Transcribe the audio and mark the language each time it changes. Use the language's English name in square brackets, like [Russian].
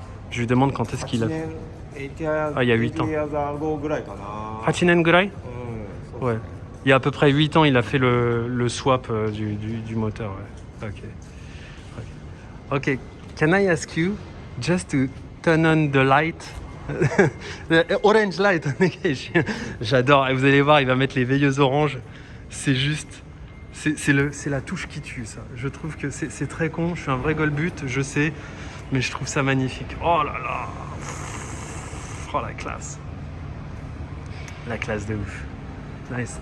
[French] Je lui demande quand est-ce qu'il a... Ah, il y a 8 ans. [Japanese] 8年ぐらい? [French] Ouais. Il y a à peu près 8 ans, il a fait le swap du moteur. Ouais. Ok. [English] Can I ask you just to turn on the light? The orange light. [French] J'adore. Et vous allez voir, il va mettre les veilleuses oranges. C'est juste... C'est la touche qui tue, ça. Je trouve que c'est très con. Je suis un vrai golbut, je sais. Mais je trouve ça magnifique. Oh là là. Oh, la classe. La classe de ouf. Nice.